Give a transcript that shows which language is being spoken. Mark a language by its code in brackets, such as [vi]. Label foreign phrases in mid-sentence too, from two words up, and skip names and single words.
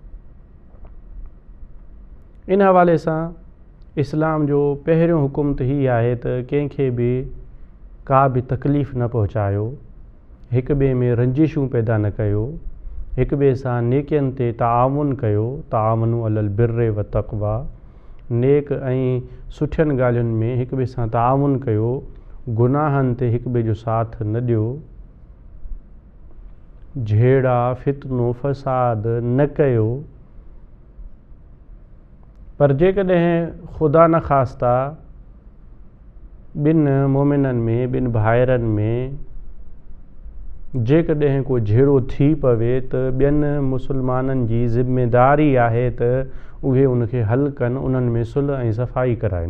[sd] इन हवाले सां इस्लाम जो पहिरियों हुकुम त हीअ आहे त कंहिंखे बि का बि तकलीफ़ न पहुचायो, हिक ॿिए में रंजिशूं पैदा न कयो, हिक ॿिए सां नेकियनि ते ताआवुन कयो, [ar] تعاونوا على البر والتقوى, [sd] नेक ऐं सुठियनि ॻाल्हियुनि में हिक ॿिए सां ताआवुन कयो, गुनाहनि ते हिक ॿिए जो साथ न ॾियो, झेड़ा फितनो फ़साद न कयो। पर जेकॾहिं ख़ुदा न ख़ास्ता ॿिनि मोमिननि में, ॿिनि भाइरनि में जेकॾहिं को झेड़ो थी पवे त ॿियनि मुसलमाननि जी ज़िम्मेदारी आहे त उहे उनखे हल कनि, उन्हनि में सुलह ऐं सफ़ाई कराइनि।